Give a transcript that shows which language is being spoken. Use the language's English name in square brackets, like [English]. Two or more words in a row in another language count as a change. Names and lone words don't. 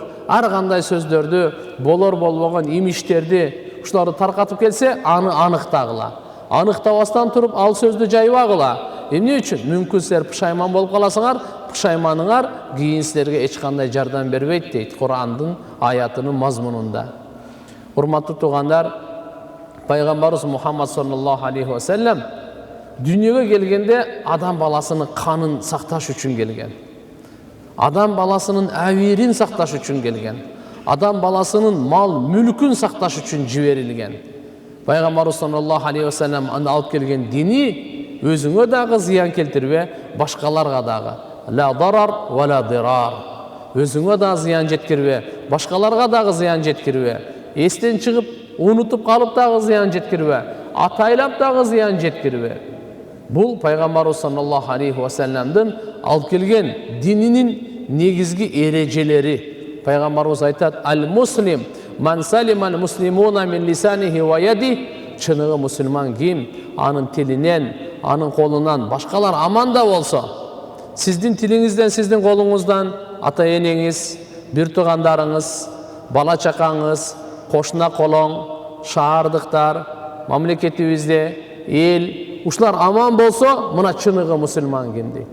[Kyrgyz] Ар кандай сөздөрдү, болор болбогон имиштерди ушуларды таркатып келсе, аны аныктагыла. Аныктабастан туруп ал сөздү жайбагыла. Эмне үчүн? Мүмкүн силер пушайман болуп каласыңар, пушайманыңар кийин силерге эч кандай жардам бербейт дейт Курандын аятынын мазмунунда. Урматтуу туугандар, пайгамбарыбыз Мухаммад [Arabic] صلى الله عليه وسلم [Kyrgyz] дүйнөгө келгенде адам баласынын канын сакташ үчүн келген. Адам баласынын абийирин сакташ үчүн келген. Адам баласынын мал мүлкүн сакташ үчүн жиберилген. Пайгамбарыбыз [Arabic] صلى الله عليه وسلم [Kyrgyz] алып келген дини өзүңө дагы зыян келтирбе, башкаларга дагы. [Arabic] لا ضرر ولا ضرار. [Kyrgyz] Өзүңө дагы зыян жеткирбе, башкаларга дагы зыян жеткирбе. Эстен чыгып, унутуп калып дагы зыян жеткирбе, атайлап дагы зыян жеткирбе. Бул пайгамбарыбыз [Arabic] صلى الله عليه وسلم [Kyrgyz] алып келген дининин негизги эрежелери. Пайгамбарыбыз айтат: [Arabic] "المسلم من سلم المسلمون من لسانه ويده". [Kyrgyz] Чыныгы мусулман ким? Анын тилинен, анын колунан башкалар аманда болсо. Сиздин тилиңизден, сиздин колуңуздан ата энеңиз, бир туугандарыңыз, бала чакаңыз, кошуна колоң, шаардыктар, мамлекетибизде эл ушулар аман болсо, мына чыныгы мусулман ким дейт?